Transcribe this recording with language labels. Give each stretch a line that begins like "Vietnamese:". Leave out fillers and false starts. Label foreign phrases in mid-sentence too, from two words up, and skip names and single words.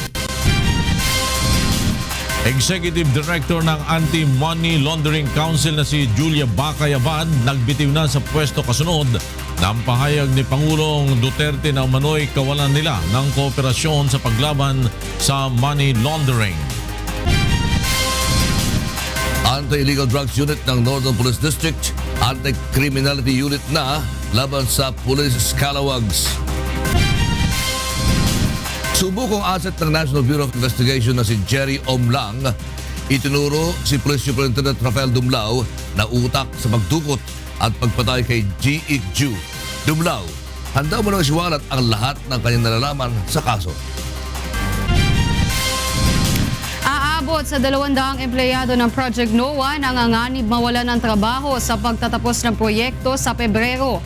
Filipino: Executive Director ng Anti-
English: Money Laundering
Filipino: Council na si Julia Bacayabad nagbitiw na sa pwesto kasunod ng pahayag ni Pangulong Duterte na umano'y kawalan nila ng kooperasyon sa paglaban sa money laundering. Anti-Illegal Drugs Unit ng Northern Police District, Anti-Criminality Unit na laban sa
English: Police Scalawags.
Filipino: Subukong asset ng National Bureau of Investigation na si Jerry Omlang, itinuro si Police Superintendent Rafael Dumlao na utak sa pagdukot at pagpatay kay G. Ikju. Dumlao, handa mo nang isiwalat ang lahat ng kanyang nalalaman sa kaso. Aabot sa 200 empleyado ng Project NOAA nanganganib mawalan ng trabaho sa pagtatapos ng proyekto sa Pebrero.